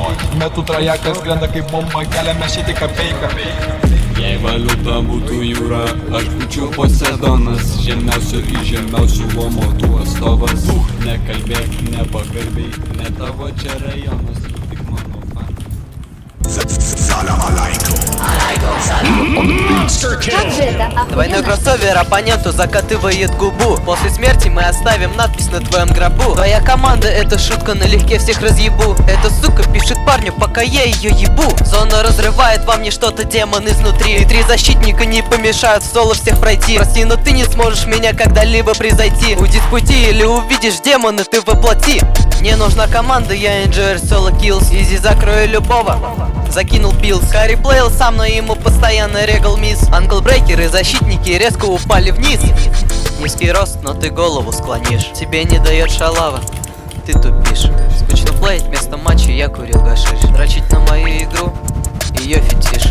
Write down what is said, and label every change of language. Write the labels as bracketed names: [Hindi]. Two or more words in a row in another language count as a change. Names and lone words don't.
[Lithuanian] Metų trajekas skrenda kaip bomba, keliame šitį kapeiką. Jei valiuta būtų jūra, aš būčiau Poseidonas, žemiausių į žemiausių luomo tu atstovas. Nekalbėk nepagarbiai, ne tavo čia rajonas, tik mano fan. [Russian] Как же это охуенно? Двойной кроссовер оппоненту закатывает губу. После смерти мы оставим надпись на твоем гробу. Твоя команда — это шутка, налегке всех разъебу. Эта сука пишет парню, пока я ее ебу. Зона разрывает во мне что-то, демон изнутри. И три защитника не помешают в соло всех пройти. Прости, но ты не сможешь меня когда-либо превзойти. Уйди с пути или увидишь демона, ты воплоти. Мне нужна команда, я [English] enjoy solo kills. [Russian] Изи закрою любого. Закинул пилс. Харри плейл сам, но ему постоянно регал мисс. Англбрейкеры, защитники резко упали вниз. Низкий рост, но ты голову склонишь. Тебе не дает шалава, ты тупишь. Скучно плеить, вместо матча я курил гашиш. Дрочить на мою игру, ее фетиш.